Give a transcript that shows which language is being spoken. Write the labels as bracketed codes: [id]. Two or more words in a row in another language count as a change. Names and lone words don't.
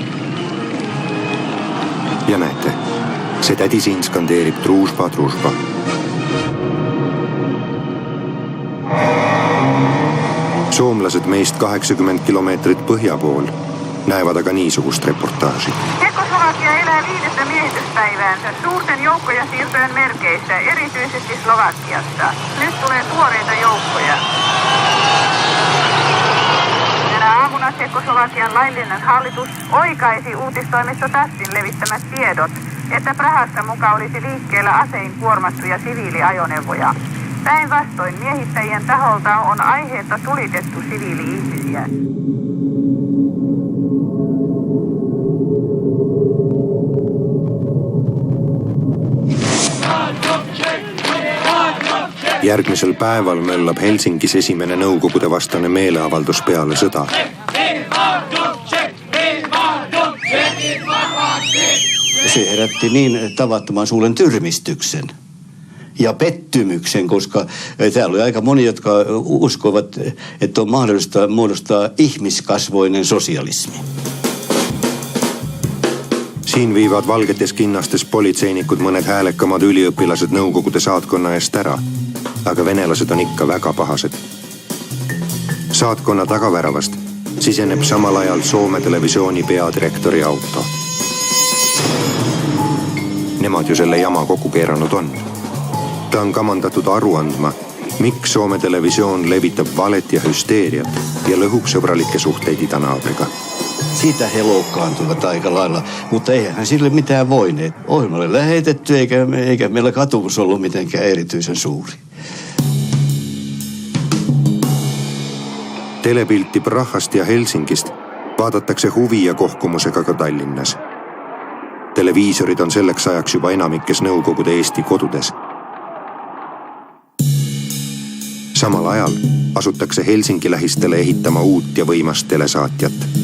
[et] Ja näete, see tädi siin skandeerib [ru] дружба, дружба. [et] Soomlased meist 80 kilomeetrit põhja pool näevad aga niisugust reportaaži. [fi] Tšekkoslovakia elää 5. miehityspäiväänsä suurten joukkojen siirtojen merkeissä, erityisesti Slovakiassa. Nyt tulee tuoreita joukkoja. Tänä aamuna Tšekkoslovakian laillinen hallitus oikaisi uutistoimisto TASSin levittämät tiedot, että Prahassa muka olisi liikkeellä asein kuormattuja siviiliajoneuvoja. Päinvastoin miehittäjien taholta on aiheetta tulitettu siviili-ihmisiä. [et] Järgmisel päeval möllab Helsingis esimene Nõukogude vastane meeleavaldus peale sõda. [fi] Se herätti niin tavattoman suuren tyrmistyksen ja pettymyksen, koska täällä oli aika moni, jotka uskoivat, että on mahdollista muodostaa ihmiskasvoinen sosialismi. [et] Siin viivad valgetes kinnastes politseinikud mõned häälekamad üliõpilased Nõukogude saatkonna eest ära, aga venelased on ikka väga pahased. Saatkonna tagaväravast siseneb samal ajal Soome televisiooni peadirektori auto. Nemad ju selle jama kokku keeranud on. Ta on kamandatud aru andma, miks Soome televisioon levitab valet ja hüsteeriat ja lõhub sõbralikke suhteid idanaabriga. [fi] Siitä he loukkaantuivat aika lailla, mutta eihän sille mitään voineet. Ohjelma oli lähetetty eikä meillä katumus ollut mitenkään erityisen suuri. [et] Telepilti Prahast ja Helsingist vaadatakse huvi ja kohkumusega ka Tallinnas. Televiisorid on selleks ajaks juba enamikes Nõukogude Eesti kodudes. Samal ajal asutakse Helsingi lähistele ehitama uut ja võimast telesaatjat.